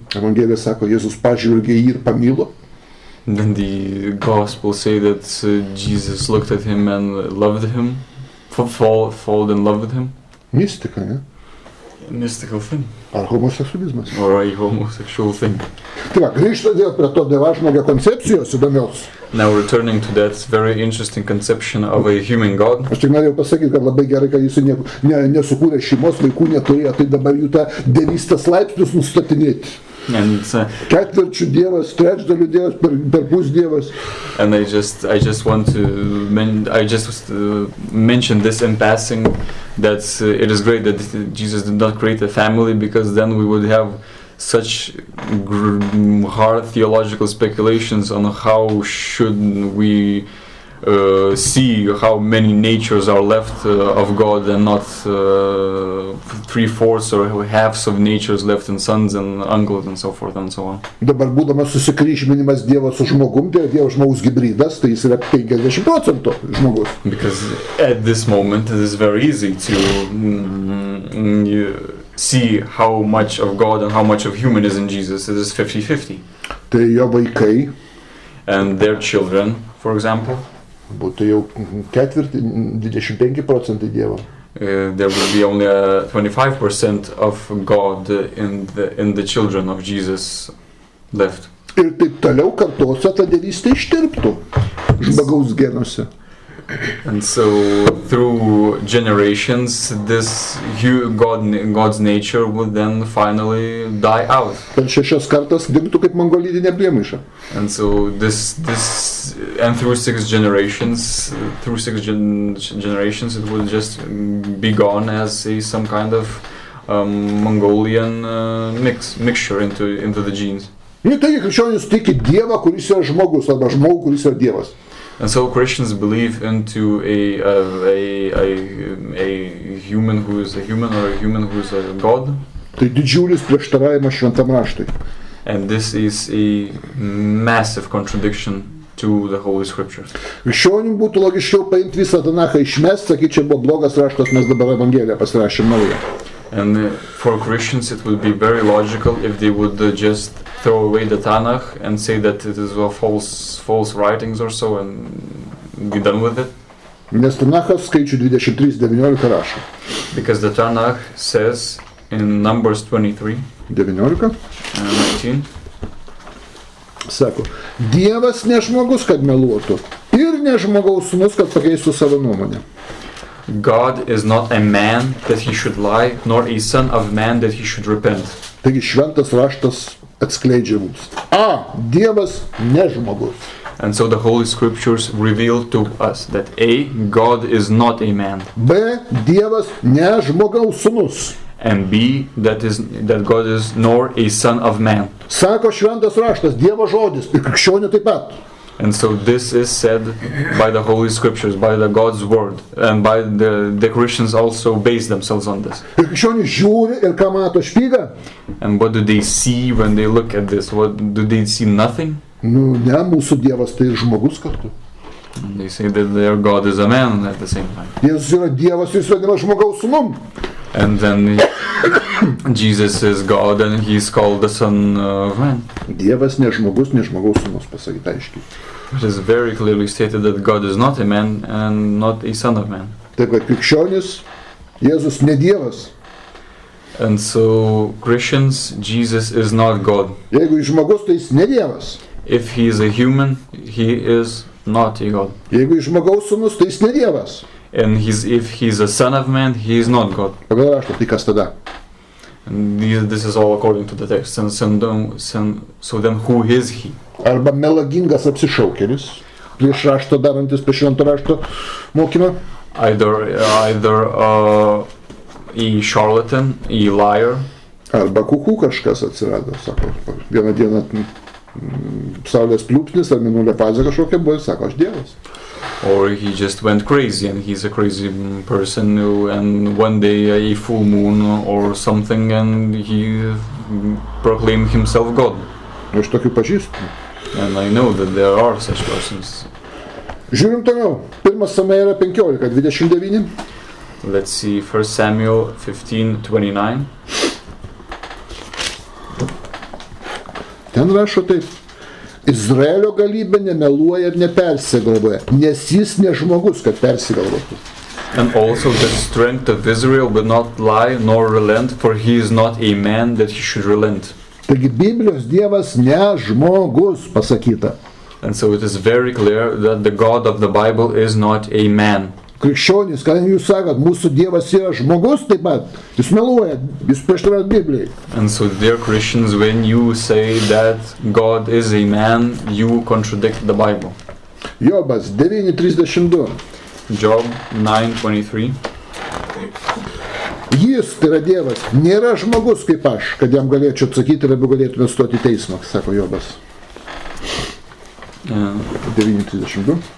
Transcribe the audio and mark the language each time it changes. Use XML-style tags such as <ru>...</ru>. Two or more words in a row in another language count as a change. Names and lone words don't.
<lt>Evangelija sako, Jėzus pažvelgė jį ir pamilo.</lt> <en>Then the gospel say that Jesus looked at him and loved him, fall in love with him.</en> <lt>Mistika, ne?</lt> <en>A mystical thing.</en> <lt>Ar homoseksualizmas.</lt> <en>Or a homosexual thing.</en> <lt>Tai va, grįžta dėl prie to Dievažmogio koncepcijos įdomios.</lt> <en>Now returning to that very interesting conception of a human God.</en> <lt>Aš tik norėjau pasakyti, kad labai gerai, kad jis nesukūrė šeimos, vaikų neturėjo, tai dabar jų tą dievystės laipsnius nustatinėti.</lt> <en>And</en> <lt>Ketvirčių dievas, trečdalių dievas, per pus dievas.</lt> <en>and I just want to mention this in passing, that it is great that Jesus did not create a family, because then we would have such hard theological speculations on how should we see how many natures are left of God, and not 3/4 or halves of natures left in sons and uncles and so forth and so on.</en> <lt>Dabar būdamas susikryžminimas Dievo su žmogum, tai Dievo žmogus hybridas, tai jis yra 50% žmogus.</lt> <en>Because at this moment it is very easy to see how much of God and how much of human is in Jesus. It is 50-50.</en> <lt>Tai jo vaikai</lt> <en>And their children, for example,</en> <lt>būtų jau ketvirtį, 25% Dievo.</lt> <en>There will be only 25% of God in the children of Jesus left.</en> <lt>Ir taip toliau kartuose ta dievystė ištirptų žmogaus genuose.</lt> <en>And so through generations, this God's nature would then finally die out.</en> <lt>Per 6 kartas dingtų kaip mongolidinė priemaiša.</lt> <en>And so and through 6 generations, generations, it would just be gone as some kind of Mongolian mixture into the genes.</en> <lt>Taigi krikščionys tiki Dievą, kuris yra žmogus, arba žmogų, kuris yra Dievas.</lt> <en>And so Christians believe into a human who is a human, or a human who is a God.</en> <lt>Tai didžiulis prieštaravimas šventam raštui.</lt> <en>And this is a massive contradiction to the Holy Scriptures.</en> <lt>Krikščionim būtų logiškiau paimti visą Tanachą išmesti, sakyti, čia buvo blogas raštas, mes dabar Evangeliją pasirašėm naują.</lt> <en>And for Christians it would be very logical if they would just throw away the Tanakh and say that it is false writings or so, and be done with it.</en> <lt>Nes Tanachas skaičių 23:19 rašo.</lt> <en>Because the Tanakh says in Numbers 23 19 19,</en> <lt>sako, Dievas ne žmogus, kad meluotų, ir ne žmogaus sūnus, kad pakeistų savo nuomonę.</lt> <en>God is not a man that he should lie, nor a son of man that he should repent.</en> <lt>Taigi šventas raštas atskleidžia mums. Dievas ne žmogus.</lt> <en>And so the Holy Scriptures reveal to us that A, God is not a man,</en> <lt>B, Dievas ne žmogaus sūnus.</lt> <en>and B, that God is nor a son of man.</en> <lt>Sako šventas raštas, Dievo žodis, ir krikščionių taip pat.</lt> <en>And so this is said by the Holy Scriptures, by the God's Word, and by the Christians also base themselves on this.</en> <lt>Ir krikščionių žiūri ir ką mato špygą?</lt> <en>And what do they see when they look at this? What do they see? Nothing?</en> <lt>Ne, mūsų Dievas tai ir žmogus kartu.</lt> <en>And they say that their God is a man at the same time.</en> <lt>Jėzus yra Dievas, jis vadinamas žmogaus sūnum.</lt> <en>And then Jesus is God and he's called the Son of Man.</en> <lt>Dievas ne žmogus, ne žmogaus sūnus, pasakyta aiškiai.</lt> <en>It is very clearly stated that God is not a man and not a son of man.</en> <lt>Taip kad krikščionis, Jėzus ne Dievas.</lt> <en>And so Christians, Jesus is not God.</en> <lt>Jeigu jis žmogus, tai jis ne Dievas.</lt> <en>If he is a human, he is not a God.</en> <lt>Jeigu jis žmogaus sūnus, tai jis ne Dievas.</lt> <en>And if he's a son of man, he is not God.</en> <lt>Pagal raštą, tai kas tada?</lt> <en>And this is all according to the text. And so then who is he?</en> <lt>Arba melagingas apsišaukėlis, prieš raštą darantis, prieš švento rašto mokymą.</lt> <en>Either a charlatan, a liar.</en> <lt>Arba kuku kažkas atsirado, sako. Vieną dieną saulės pliūpsnis ar mėnulio fazė kažkokia buvo, sako, aš Dievas.</lt> <en>Or he just went crazy and he's a crazy person and one day a full moon or something and he proclaimed himself God.</en> <lt>Aš tokių pažįstu.</lt> <en>And I know that there are such persons.</en> <lt>Žiūrim toliau. 1 Samuelio 15, 29.</lt> <en>Let's see 1 Samuel 15:29.</en> <lt>Ten rašo taip. Izraelio galybė nemeluoja ir nepersigalvoja, nes jis ne žmogus, kad persigalvotų.</lt> <en>And also the strength of Israel will not lie nor relent, for he is not a man that he should relent.</en> <lt>Taigi Biblijos Dievas ne žmogus, pasakyta.</lt> <en>And so it is very clear that the God of the Bible is not a man.</en> <lt>Krikščionys, kadangi jūs sakot, mūsų Dievas yra žmogus taip pat, jūs meluojat, jūs prieštaravot Biblijai.</lt> <en>And so, dear Christians, when you say that God is a man, you contradict the Bible.</en> <lt>Jobas 9:32.</lt> <en>Job 9:23.</en> <lt>Jis, tai yra Dievas, nėra žmogus kaip aš, kad jam galėčiau atsakyti ir abu galėtume stoti į teismą, sako Jobas. 9:32.</lt>